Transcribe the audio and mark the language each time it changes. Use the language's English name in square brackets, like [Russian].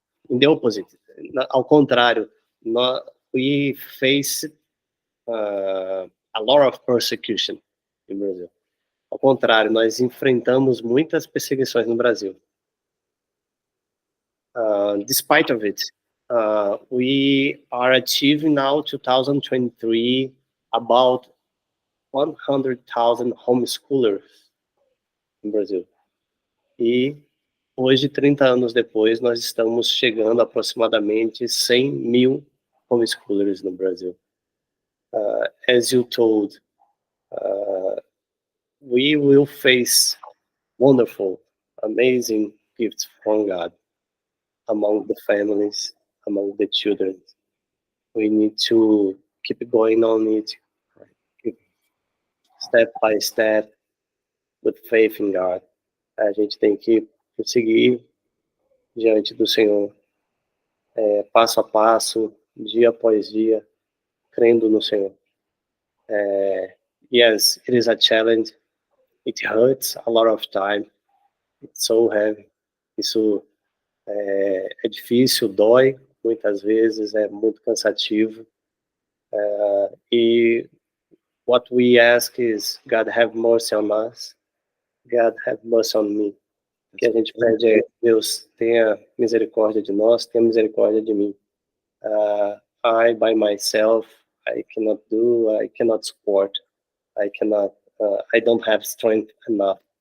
[English] In the opposite, [Portuguese] ao contrário, [English] we faced a lot of persecution in Brazil. [Portuguese] Ao contrário, nós enfrentamos muitas perseguições no Brasil. [English] Despite of it, we are achieving now 2023 about 100,000 homeschoolers [Portuguese] no Brasil. E hoje, 30 anos depois, nós estamos chegando a aproximadamente 100 mil homeschoolers no Brasil. [English] As you told, we will face wonderful, amazing gifts from God among the families, among the children. We need to keep going on it, step by step, with faith in God. [Portuguese] A gente tem que prosseguir diante do Senhor, passo a passo, dia após dia, crendo no Senhor. [English] Yes, it is a challenge. It hurts a lot of time. It's so heavy. [Portuguese] Isso é difícil, dói, muitas vezes, é muito cansativo. [English] E what we ask is, God have mercy on us. God have mercy on me. [Portuguese] O que a gente pede é, Deus, tenha misericórdia de nós, tenha misericórdia de mim. [English] I, by myself, I cannot support. I don't have strength enough.